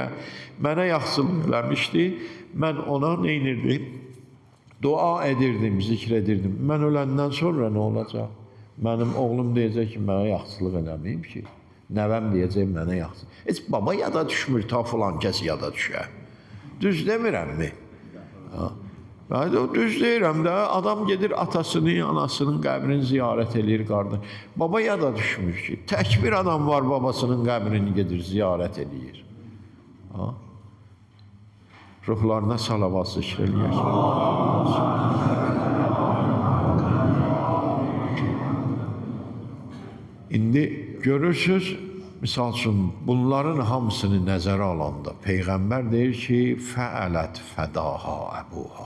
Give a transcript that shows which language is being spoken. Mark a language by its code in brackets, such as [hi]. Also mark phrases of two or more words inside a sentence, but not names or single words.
[az] Mənə yaxşılıq eləmişdi, mən ona neynirdim? Dua edirdim, zikr edirdim. Mən öləndən sonra nə olacaq? Mənim oğlum deyəcək ki, mənə yaxşılıq eləməyib ki. Nəvəm deyəcək, mənə yaxşılıq. Heç baba yada düşmür, ta filan kəs yada düşər. Düz demirəm mi? Ben de düz deyirəm də, adam gedir atasının, anasının qəbrini ziyarət eləyir qardaş. Baba yada düşmür ki, tək bir adam var babasının qəbrini gedir ziyarət eləyir. Ruhlarına salavat zikr eləyək. İndi görürsünüz, misal üçün bunların hamısını nəzərə alanda Peyğəmbər deyir ki, [ar] فعلت فداها أبوها.